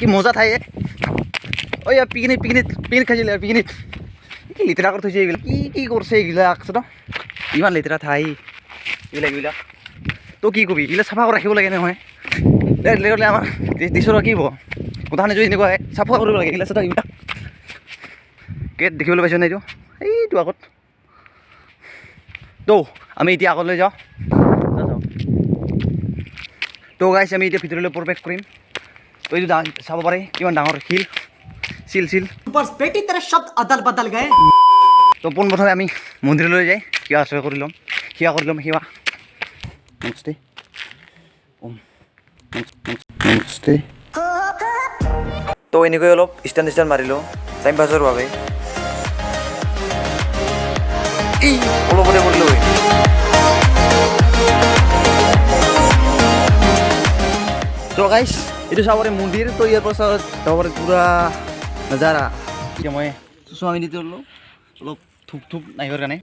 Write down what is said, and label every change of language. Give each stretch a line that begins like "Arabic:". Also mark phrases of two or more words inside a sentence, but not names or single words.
Assamese: মজা ঠাই ঐ পিকনিক খাইছিলে পিকনিক কি লেতেৰা কৰি থৈছে এইবিলাক কি কৰিছে এইবিলাক চাওঁ ইমান লেতেৰা ঠাই এইবিলাক তো কি কবি এইবিলাক চাফা কৰি ৰাখিব লাগে নহয় লেতেৰা আমাৰ দেশৰ কি হ'ব কথাখিনি যদি এনেকুৱা চাফা কৰিব লাগে এইবিলাক চাওঁ এইবিলাক গেট দেখিবলৈ পাইছোঁ নাই এইটো এইটো আগত তো আমি এতিয়া আগলৈ যাওঁ তো গাইছ আমি এতিয়া ভিতৰলৈ প্ৰৱেশ কৰিম তো এইটো চাব পাৰে কিমান ডাঙৰ শিল চিল
Hindi: बेटी तेरे शब्द अदल बदल गए
Assamese: তো পোনপ্ৰথমে আমি মন্দিৰলৈ যাই সেৱা আশ্ৰয় কৰি ল'ম সেৱা নমস্তে নমস্তে তো এনেকৈ অলপ ষ্টেণ্ড মাৰিলোঁ টাইম পাছৰ বাবে অলপতে কৰিলোঁ তো গাইছ এইটো চাব পাৰে মন্দিৰ তো ইয়াৰ পৰা চাব পাৰে
Hindi: पूरा नज़ारा
Assamese: এতিয়া মই চুচুৱামি দি ল'লোঁ অলপ থুপ নাহিবৰ কাৰণে